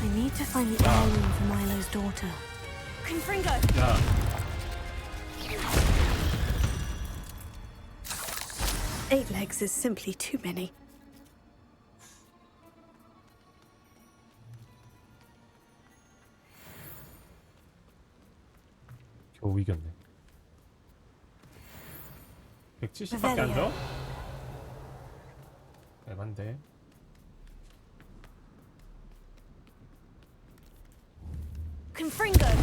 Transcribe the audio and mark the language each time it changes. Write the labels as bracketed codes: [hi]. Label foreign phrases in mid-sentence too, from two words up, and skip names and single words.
[en] I need to find the heirloom for Milo's daughter. Confringo! [ko] 야. [en] Eight legs is simply too many. [ko] 겨우 이겼네. 170밖에 안 줘? 애만데. [en] Confringo!